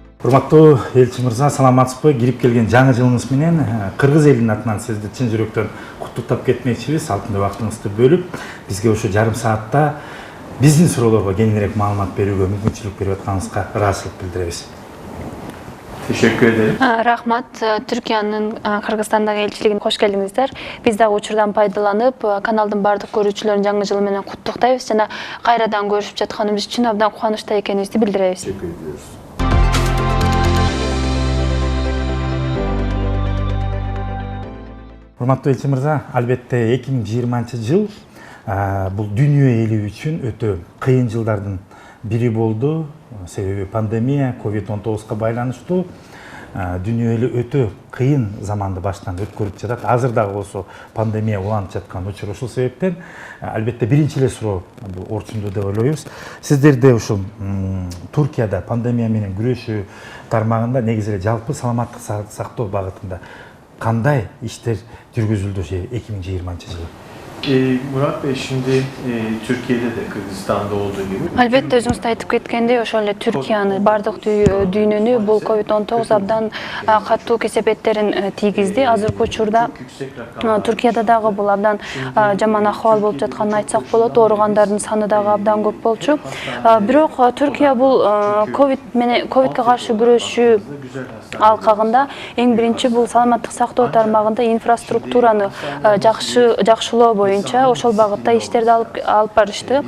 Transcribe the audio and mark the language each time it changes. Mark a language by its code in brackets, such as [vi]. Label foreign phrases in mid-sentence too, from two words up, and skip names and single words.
[ky] Урматтуу элчи мырза, саламатсызбы? Кирип келген жаңы жылыңыз менен кыргыз элинин атынан сизди чын жүрөктөн куттуктап кетмекчибиз. Алтындай убактыңызды бөлүп, бизге ушу жарым саатта биздин суроолорго кеңирээк маалымат берүүгө мүмкүнчүлүк берип атканыңызга ыраазычылык билдиребиз. [tr] Teşekkür ederim. [ky] Рахмат, Түркинын Кыргзстандагы элчилигине кош келдиңиздер. Биз дагы учурдан пайдаланып, каналдын бардык көрүүчүлөрүн жаңы жыл менен куттуктайбыз жана кайрадан көрүшүп жатканыбыз үчүн абдан кубанычта экенибизди билдиребиз. [tr] Teşekkür ediyoruz. [ky] Урматтуу элчи мырза, албетте 2020 жыл бул дүйнө эли үчүн өтө кыйын жылдардын бири болду. Себеби пандемия, COVID-19 байланыштуу дүйнө эли өтө кыйын заманды баштан өткөрүп жатат. Азыр дагы болсо пандемия уланып жаткан учур. Ушул себептен албетте биринчи эле суроо бул орчундуу деп ойлойбуз. Сиздерде ушул Туркияда пандемия менен күрөшүү тармагында негизи эле жалпы саламаттык сактоо багытында кандай иштер жүргүзүлдү 2020 жылы? [tr] Murat Bey, şimdi Türkiye'de de Kırgızistan'da olduğu gibi. [ky] Албетте өзүңүз да айтып кеткендей, ошол эле Түркияны бардык дүйнөнү бул COVID-19 абдан катуу кесепеттерин тийгизди. Азыркы учурда Түркияда дагы бул абдан жаман акыбал болуп жатканын айтсак болот. Ооругандардын саны дагы абдан көп болчу. Бирок Түркия бул ковидке каршы күрөшүү алкагында эң биринчи бул саламаттык сактоо тармагында инфраструктураны жакшылоо боюнча ошол багытта иштерди алып барышты.